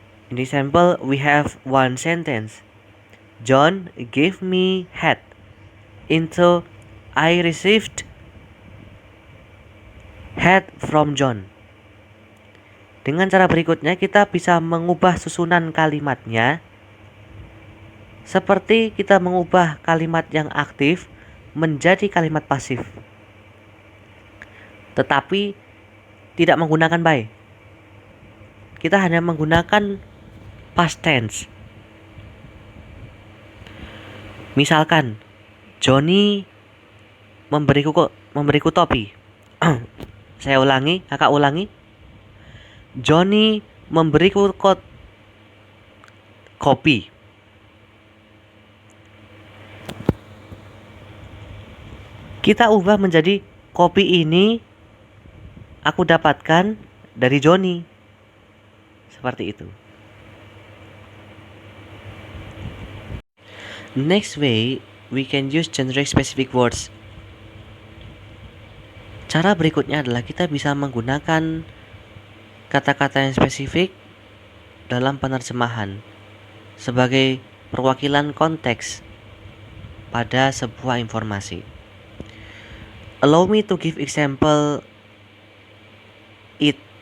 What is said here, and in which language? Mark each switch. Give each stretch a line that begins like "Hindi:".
English: In example, we have one sentence. John gave me hat into I received hat from John.
Indonesian: Dengan cara berikutnya kita bisa mengubah susunan kalimatnya seperti kita mengubah kalimat yang aktif menjadi kalimat pasif, tetapi tidak menggunakan by. Kita hanya menggunakan past tense. Misalkan Johnny memberiku topi. Saya ulangi, kakak ulangi. Johnny memberiku kopi. Kita ubah menjadi kopi ini aku dapatkan dari Johnny. Seperti itu.
English: Next way, we can use generic specific words.
Indonesian: Cara berikutnya adalah kita bisa menggunakan kata-kata yang spesifik dalam penerjemahan sebagai perwakilan konteks pada sebuah informasi.
English: Allow me to give example it.